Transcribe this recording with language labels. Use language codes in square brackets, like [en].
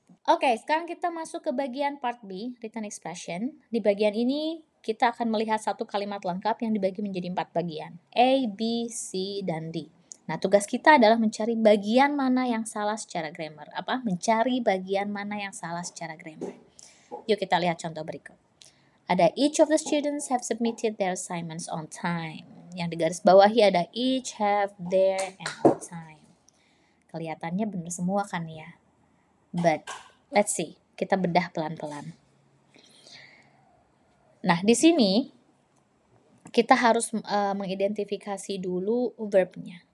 [id] Oke, sekarang kita masuk ke bagian [en] part B, written expression. [id] Di bagian ini kita akan melihat satu kalimat lengkap yang dibagi menjadi 4 bagian. A, B, C, dan D. Nah, tugas kita adalah mencari bagian mana yang salah secara grammar. Mencari bagian mana yang salah secara grammar. Yuk kita lihat contoh berikut. Ada [en] each of the students have submitted their assignments on time. [id] Yang digaris bawahi ada each, have, their, and on time. Kelihatannya benar semua kan ya? [en] But let's see, [id] kita bedah pelan-pelan. Nah, di sini kita harus mengidentifikasi dulu verbnya.